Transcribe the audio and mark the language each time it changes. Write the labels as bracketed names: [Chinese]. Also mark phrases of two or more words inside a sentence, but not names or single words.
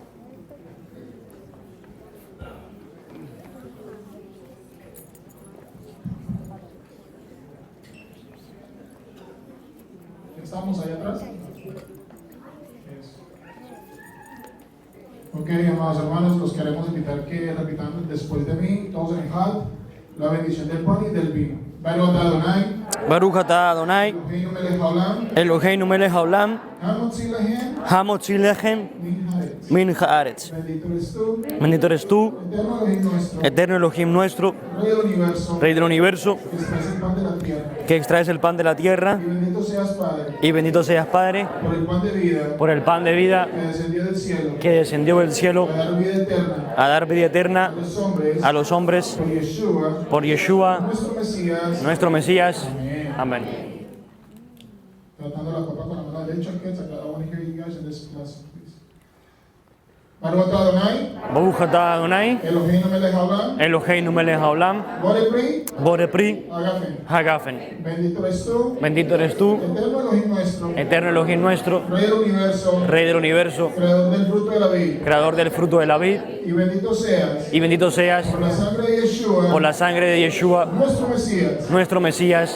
[Spanish] ¿Estamos ahí atrás? Ok, amados hermanos, los queremos invitar que repitan después de mí, todos en el hall, la bendición del pan y del vino. [Hebrew] ברוך אתה אדוני, ברוך אתה אדוני, אלוהינו מלך העולם, אלוהינו מלך העולם, המוציא להם המוציא לחם min min haaretz. haaretz. [Spanish] Bendito eres tú, Bendito eres tú, eterno Elohim nuestro, eterno Elohim nuestro, Rey del universo, Rey del universo, que extraes el pan de la tierra. que extraes el pan de la tierra, Y bendito seas, Padre, y bendito seas, Padre, por el pan de vida por el pan de vida que descendió del cielo, que descendió del cielo para dar vida eterna a dar vida eterna a los hombres, a los hombres, por Yeshua, por Yeshua, nuestro Mesías. nuestro Mesías. Amén. Tratando la copa con la mano derecha, [English] kids. I want to hear you guys in this class, please. [Hebrew] ברוך אתה אדוני, ברוך אתה אדוני, אלוהינו מלך העולם, אלוהינו מלך העולם, Borei בורא פרי Agafen. hagafen. [Spanish] Bendito eres tú, Bendito eres tú, eterno Elohim nuestro, eterno Elohim nuestro, Rey del universo, Rey del universo, creador del fruto de la vid. creador del fruto de la vid, Y bendito seas y bendito seas por la sangre de Yeshua, por la sangre de Yeshua, nuestro Mesías, nuestro Mesías,